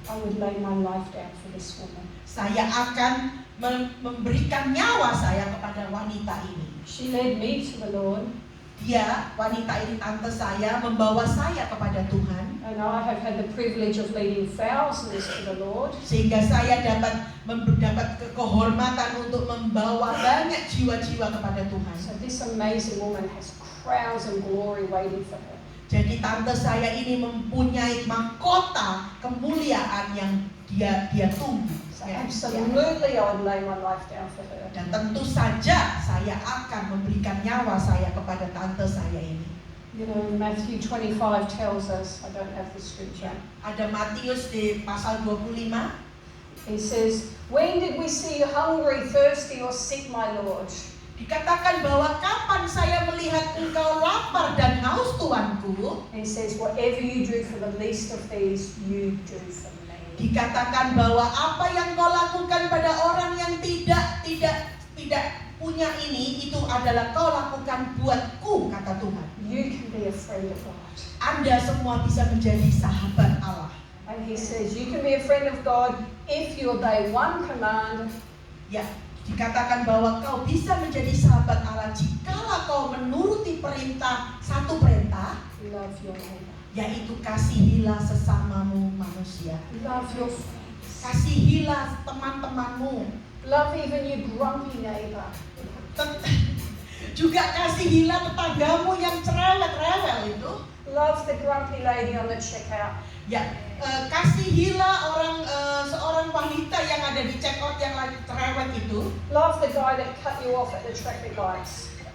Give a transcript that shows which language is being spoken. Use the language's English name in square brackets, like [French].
[English] I would lay my life down for this woman. [Indonesian] saya akan memberikan nyawa saya kepada wanita ini. [English] She led me to the Lord, [Indonesian] Dia, wanita ini tante saya, membawa saya kepada Tuhan. [English] and I have had the privilege of leading thousands to the Lord. [Indonesian] Sehingga saya dapat mendapat kehormatan untuk membawa banyak jiwa-jiwa kepada Tuhan. [English] So this amazing woman has crowns and glory waiting for her. [Indonesian] Jadi tante saya ini mempunyai mahkota kemuliaan yang dia tunggu. [English] So [Indonesian] Ya, [English] absolutely I would lay my life down for her. [Indonesian] Dan tentu saja saya akan memberikan nyawa saya kepada tante saya ini. [English] You know, Matthew 25 tells us, I don't have the scripture. [Indonesian] Ada Matius di pasal 25. [English] He says, when did we see you hungry, thirsty, or sick, my Lord? [Indonesian] Dikatakan bahwa kapan saya melihat engkau lapar dan haus, Tuanku. [English] And he says, whatever you do for the least of these, you do for me. [Indonesian] Dikatakan bahwa apa yang kau lakukan pada orang yang tidak punya ini, itu adalah kau lakukan buatku, kata Tuhan. [English] You can be a friend of God. [Indonesian] Anda semua bisa menjadi sahabat Allah. [English] And he says, you can be a friend of God if you obey one command. [Indonesian] Ya, dikatakan bahwa kau bisa menjadi sahabat Allah jikalau kau menuruti satu perintah, [English] Love your neighbor. [Indonesian] yaitu kasihilah sesamamu manusia. [English] Love your friends. [Indonesian] Kasihilah teman-temanmu. [English] Love even your grumpy neighbor. [Indonesian] Juga kasihilah tetanggamu yang cerewet-rewel itu. [English] Love the grumpy lady on the checkout. [Indonesian] Ya, kasihilah seorang wanita yang ada di check out yang lagi cerewet itu. [English] Love the guy that cut you off at the traffic lights.